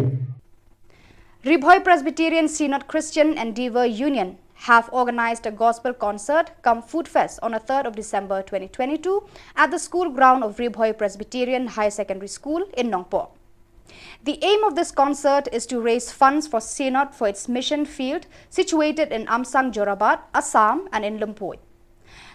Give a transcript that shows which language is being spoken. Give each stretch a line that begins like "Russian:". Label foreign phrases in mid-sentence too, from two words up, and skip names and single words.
English: Ribhoi Presbyterian Synod Christian Endeavour Union have organized a gospel concert cum food fest on the 3rd of December 2022 at the school ground of Ribhoi Presbyterian High Secondary School in Nongpo. The aim of this concert is to raise funds for Synod for its mission field situated in Amsang Jorabat, Assam and in Lumpur.